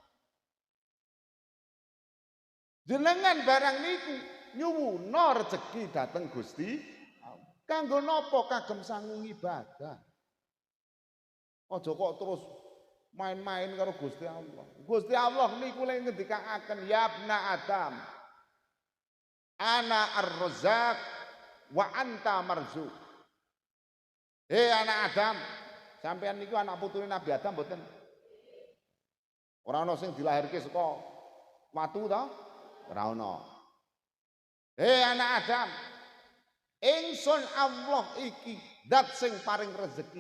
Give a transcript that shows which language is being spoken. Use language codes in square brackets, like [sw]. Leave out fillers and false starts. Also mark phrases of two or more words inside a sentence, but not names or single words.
[jv] Jenengan barang niku nyuwuna rejeki dhateng Gusti Allah. Kanggo napa kagem sangung ibadah? Aja kok terus main-main karo Gusti Allah. Gusti Allah niku lek ngendikaaken [ar] ya ibna Adam. Ana ar-razzaq wa anta marzuq. [jv] Anak Adam, sampean niku anak putune Nabi Adam mboten? Ora ana sing dilahirke saka watu to? Ora ana. Anak Adam, ingsun Allah iki zat sing paring rezeki.